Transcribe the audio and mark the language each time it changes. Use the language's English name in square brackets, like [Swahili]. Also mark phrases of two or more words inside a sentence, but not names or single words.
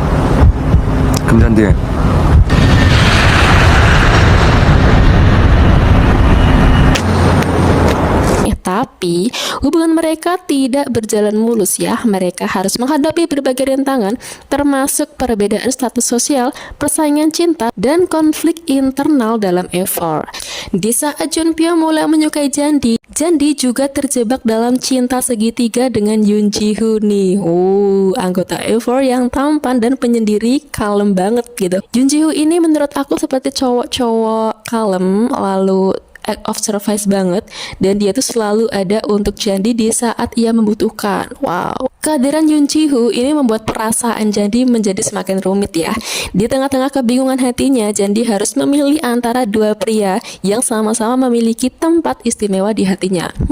[Indonesian] 금잔디. Tapi hubungan mereka tidak berjalan mulus ya. Mereka harus menghadapi berbagai rintangan, termasuk perbedaan status sosial, persaingan cinta, dan konflik internal dalam F4. Di saat Junpyo mulai menyukai Jandi, Jandi juga terjebak dalam cinta segitiga dengan Yoon Ji-hoo nih. Anggota F4 yang tampan dan penyendiri, kalem banget gitu. Yoon Ji-hoo ini menurut aku seperti cowok-cowok kalem, lalu [English] act of service [Indonesian] banget, dan dia tuh selalu ada untuk Jandi di saat ia membutuhkan. Wow, kehadiran Yoon Ji-hoo ini membuat perasaan Jandi menjadi semakin rumit ya. Di tengah-tengah kebingungan hatinya, Jandi harus memilih antara dua pria yang sama-sama memiliki tempat istimewa di hatinya.